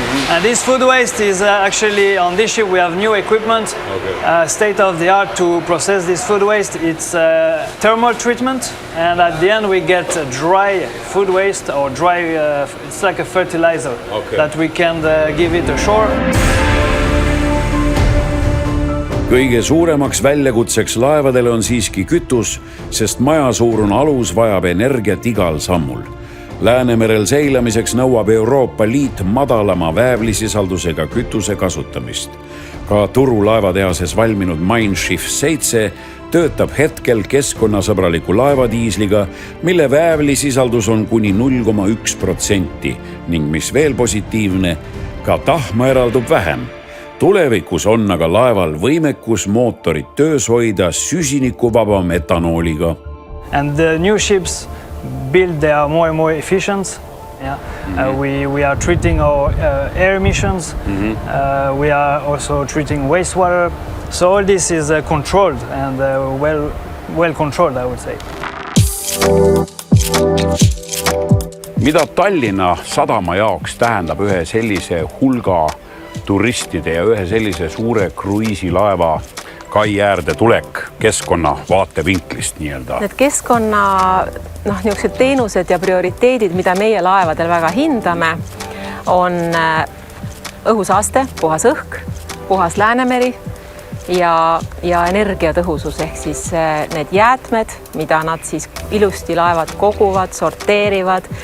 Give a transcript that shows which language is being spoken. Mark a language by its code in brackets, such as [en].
[en] And this food waste is actually, on this ship we have new equipment, state-of-the-art to process this food waste. It's thermal treatment, and at the end we get dry food waste, or dry, it's like a fertilizer that we can give it ashore. [et] Kõige suuremaks väljakutseks laevadele on siiski kütus, sest majasuurune alus vajab energiat igal sammul. Läänemerel seilamiseks nõuab Euroopa Liit madalama väävlisisaldusega kütuse kasutamist. Ka turulaevatehases valminud Mein Schiff 7 töötab hetkel keskkonnasõbraliku laevadiisliga, mille väävlisisaldus on kuni 0,1% ning mis veel positiivne, ka tahma eraldub vähem. Tulevikus on aga laeval võimekus mootorit töös hoida süsinikuvaba metanooliga. [en] And the new ships build, they are more and more efficient. Yeah. We are treating our air emissions. We are also treating wastewater. So all this is controlled and well controlled, I would say. [et] Mida Tallinna sadama jaoks tähendab ühe sellise hulga turistide ja ühe sellise suure kruiisilaeva kai äärde tulek keskkonna vaatevinklist nii-öelda? Need keskkonna niisugused teenused ja prioriteedid, mida meie laevadel väga hindame, on õhusaaste, puhas õhk, puhas Läänemeri ja energiatõhusus ehk siis need jäätmed, mida nad siis ilusti laevad koguvad, sorteerivad.